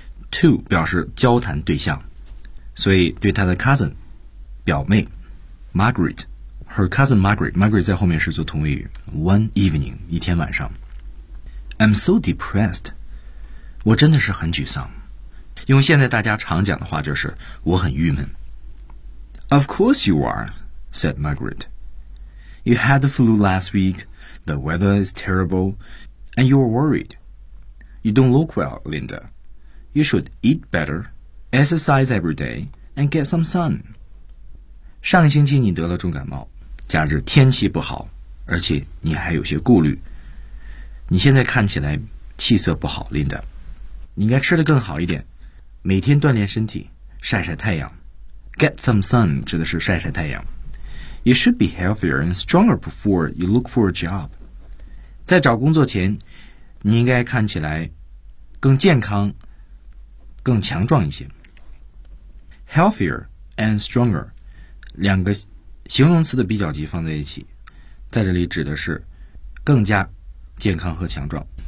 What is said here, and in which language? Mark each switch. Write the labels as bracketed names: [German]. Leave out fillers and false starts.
[Chinese] To 表示交谈对象，所以对他的 cousin 表妹 Margaret， [English] her cousin Margaret， [Chinese] Margaret 在后面是做同位语。 [English] One evening， [Chinese] 一天晚上。 [English] I'm so depressed， [Chinese] 我真的是很沮丧。用现在大家常讲的话就是我很郁闷。 [English] Of course you are， said Margaret。 You had the flu last week, the weather is terrible, and you are worried. You don't look well, Linda. You should eat better, exercise every day, and get some sun. [Chinese] 上星期你得了重感冒，加之天气不好，而且你还有些顾虑。你现在看起来气色不好， Linda. 你应该吃得更好一点，每天锻炼身体，晒晒太阳。 [English] Get some sun [Chinese] 指的是晒晒太阳。 [English] You should be healthier and stronger before you look for a job. [Chinese] 在找工作前，你应该看起来更健康、更强壮一些。 [English] Healthier and stronger， [Chinese] 两个形容词的比较级放在一起，在这里指的是更加健康和强壮。